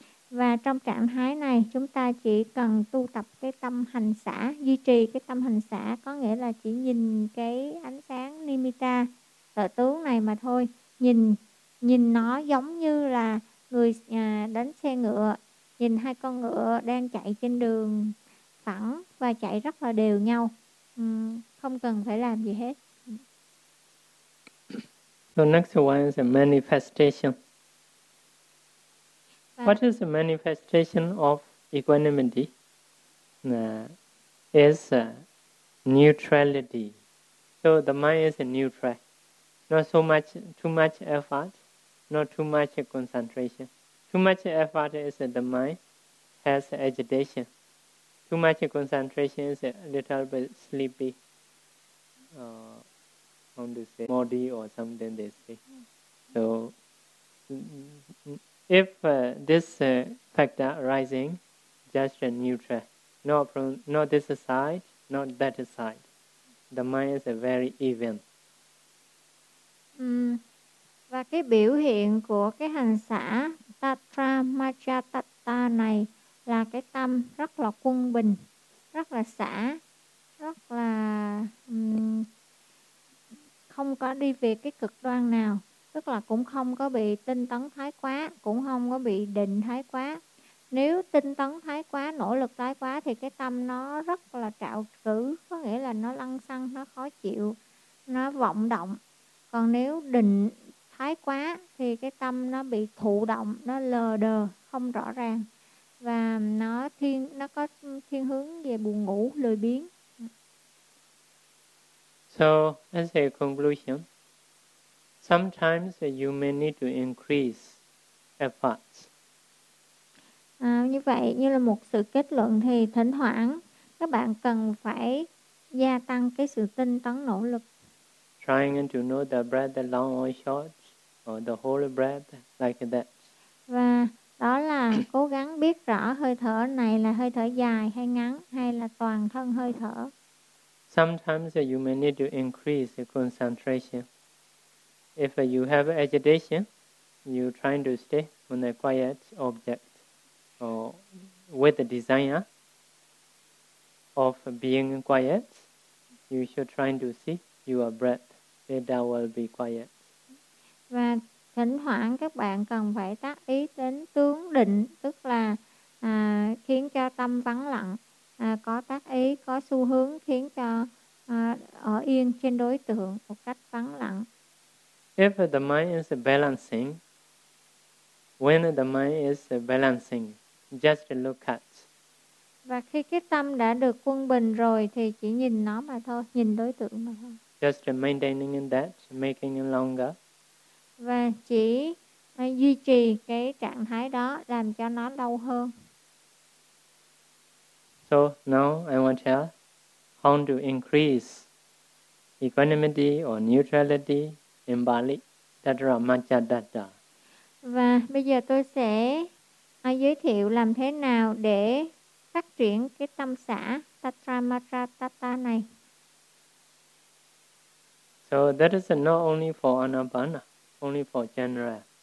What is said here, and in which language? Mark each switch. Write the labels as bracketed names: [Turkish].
[Vietnamese] Và trong trạng thái này chúng ta chỉ cần tu tập cái tâm hành xả, duy trì cái tâm hành xả, có nghĩa là chỉ nhìn cái ánh sáng nimitta tự tướng này mà thôi, nhìn nó giống như là người đánh xe ngựa, nhìn hai con ngựa đang chạy trên đường phẳng và chạy rất là đều nhau, không cần phải làm gì hết. [English] So next one is a manifestation. What is the manifestation of equanimity? Is neutrality. So the mind is neutral. Not so much, too much effort, not too much concentration. Too much effort is the mind has agitation. Too much concentration is a little bit sleepy. How to say, modi or something they say. So if this factor arising, just a neutral, not this side, not that side, the mind is very even. [Vietnamese] Và cái biểu hiện của cái hành xả tatra maja tatta này là cái tâm rất là quân bình, rất là xả, rất là không có đi về cái cực đoan nào, tức là cũng không có bị tinh tấn thái quá, cũng không có bị định thái quá. Nếu tinh tấn thái quá, nỗ lực thái quá thì cái tâm nó rất là trạo cử, có nghĩa là nó lăng xăng, nó khó chịu, nó vọng động. Còn nếu định thái quá thì cái tâm nó bị thụ động, nó lờ đờ, không rõ ràng, và nó có thiên hướng về buồn ngủ, lười biếng. [English] So, as a conclusion, sometimes you may need to increase efforts. [Vietnamese] Như vậy, như là một sự kết luận thì thỉnh thoảng các bạn cần phải gia tăng cái sự tinh tấn nỗ lực. [English] Trying to know the breath long or short, or the whole breath, like that. [Vietnamese] Và đó là cố gắng biết rõ hơi thở này là hơi thở dài hay ngắn, hay là toàn thân hơi thở. [English] Sometimes you may need to increase your concentration. If you have agitation, you try to stay on a quiet object or with the desire of being quiet, you should try to see your breath. Data will be quiet. [Vietnamese] Và thỉnh thoảng các bạn cần phải tác ý đến tướng định, tức là khiến cho tâm vắng lặng. Có tác ý, có xu hướng khiến cho ở yên trên đối tượng một cách vắng lặng. [English] If the mind is balancing, when the mind is balancing, just look at. [Vietnamese] Và khi cái tâm đã được quân bình rồi thì chỉ nhìn nó mà thôi, nhìn đối tượng mà thôi. [English] Just maintaining that, making it longer. [Vietnamese] Và chỉ duy trì cái trạng thái đó, làm cho nó lâu hơn. [English] So now I want to tell how to increase equanimity or neutrality in Bali, Tatra Maja Tatta. [Vietnamese] Và bây giờ tôi sẽ giới thiệu làm thế nào để phát triển cái tâm xả Tatra Maja Tatta này. [English] So that is not only for Anapana, only for general.